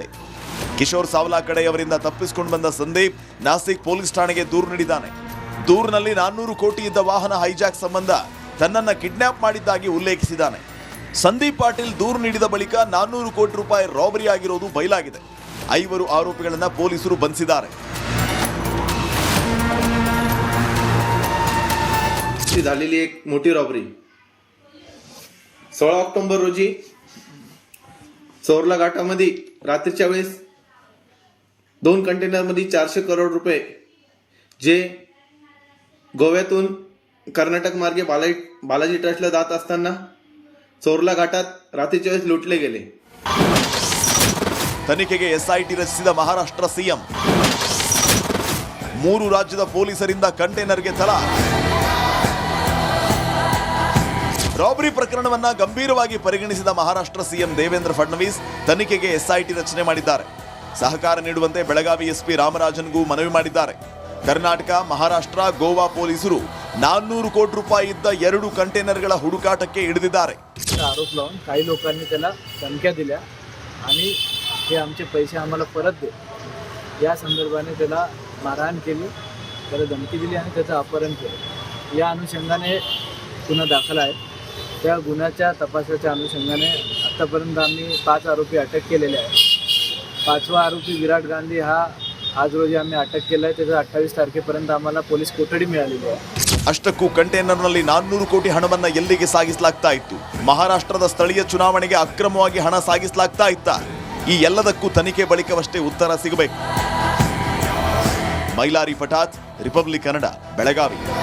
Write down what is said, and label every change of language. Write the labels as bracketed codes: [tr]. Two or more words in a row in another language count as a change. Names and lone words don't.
[kn] ಕಿಶೋರ್ ಸಾವಲಾ ಕಡೆಯವರಿಂದ ತಪ್ಪಿಸಿಕೊಂಡು ಬಂದ ಸಂದೀಪ್ ನಾಸಿಕ್ ಪೊಲೀಸ್ ಠಾಣೆಗೆ ದೂರು ನೀಡಿದ್ದಾನೆ. ದೂರಿನಲ್ಲಿ 400 ಕೋಟಿ ಇದ್ದ ವಾಹನ ಹೈಜಾಕ್ ಸಂಬಂಧ ತನ್ನನ್ನ ಕಿಡ್ನಾಪ್ ಮಾಡಿದ್ದಾಗಿ ಉಲ್ಲೇಖಿಸಿದ್ದಾನೆ. ಸಂದೀಪ್ ಪಾಟೀಲ್ ದೂರು ನೀಡಿದ ಬಳಿಕ 400 ಕೋಟಿ ರೂಪಾಯಿ ರಾಬರಿ ಆಗಿರೋದು ಬಯಲಾಗಿದೆ. 5 ಆರೋಪಿಗಳನ್ನ ಪೊಲೀಸರು ಬಂಧಿಸಿದ್ದಾರೆ. [mr] झालेली एक मोठी रॉबरी 16 ऑक्टोबर रोजी चोरला घाटामध्ये रात्रीच्या वेळेस 2 कंटेनरमध्ये 400 करोड रुपये जे गोव्यातून कर्नाटक मार्गे बालाजी ट्रस्टला जात असताना चोरला घाटात रात्रीच्या वेळेस लुटले गेले. [kn] ತನಿಖೆಗೆ ಎಸ್ಐಟಿ ರಚಿಸಿದ ಮಹಾರಾಷ್ಟ್ರ ಸಿಎಂ. 3 ರಾಜ್ಯದ ಪೊಲೀಸರಿಂದ ಕಂಟೈನರ್ಗೆ ತಲಾ. ರಾಬರಿ ಪ್ರಕರಣವನ್ನ ಗಂಭೀರವಾಗಿ ಪರಿಗಣಿಸಿದ ಮಹಾರಾಷ್ಟ್ರ ಸಿಎಂ ದೇವೇಂದ್ರ ಫಡ್ನವೀಸ್ ತನಿಖೆಗೆ ಎಸ್ಐಟಿ ರಚನೆ ಮಾಡಿದ್ದಾರೆ. ಸಹಕಾರ ನೀಡುವಂತೆ ಬೆಳಗಾವಿ ಎಸ್ಪಿ ರಾಮರಾಜನ್ಗೂ ಮನವಿ ಮಾಡಿದ್ದಾರೆ. ಕರ್ನಾಟಕ, ಮಹಾರಾಷ್ಟ್ರ, ಗೋವಾ ಪೊಲೀಸರು 400 ಕೋಟಿ ರೂಪಾಯಿ ಇದ್ದ 2 कंटेनरಗಳ ಹುಡುಕಾಟಕ್ಕೆ ಇಳಿದಿದ್ದಾರೆ. [mr] आरोप लावून काही लोकांनी त्याला धमक्या दिल्या आणि हे आमचे पैसे आम्हाला परत दे या संदर्भाने त्याला मारहाण केली, त्याला धमकी दिली आणि त्याचं अपहरण केलं. या अनुषंगाने गुन्हा दाखल आहे. त्या गुन्ह्याच्या तपासाच्या अनुषंगाने आतापर्यंत आम्ही 5 आरोपी अटक केलेले आहेत. 5वा आरोपी विराट गांधी हा आज रोजी आम्ही अटक केला आहे. त्याचा 28 तारखेपर्यंत आम्हाला पोलीस कोठडी मिळालेली आहे. [kn] ಅಷ್ಟಕ್ಕೂ ಕಂಟೈನರ್ನಲ್ಲಿ 400 ಕೋಟಿ ಹಣವನ್ನ ಎಲ್ಲಿಗೆ ಸಾಗಿಸಲಾಗ್ತಾ ಇತ್ತು? ಮಹಾರಾಷ್ಟ್ರದ ಸ್ಥಳೀಯ ಚುನಾವಣೆಗೆ ಅಕ್ರಮವಾಗಿ ಹಣ ಸಾಗಿಸಲಾಗ್ತಾ ಇತ್ತ? ಈ ಎಲ್ಲದಕ್ಕೂ ತನಿಖೆ ಬಳಿಕವಷ್ಟೇ ಉತ್ತರ ಸಿಗಬೇಕು. ಮೈಲಾರಿ ಪಟಾತ್, ರಿಪಬ್ಲಿಕ್ ಕನ್ನಡ, ಬೆಳಗಾವಿ.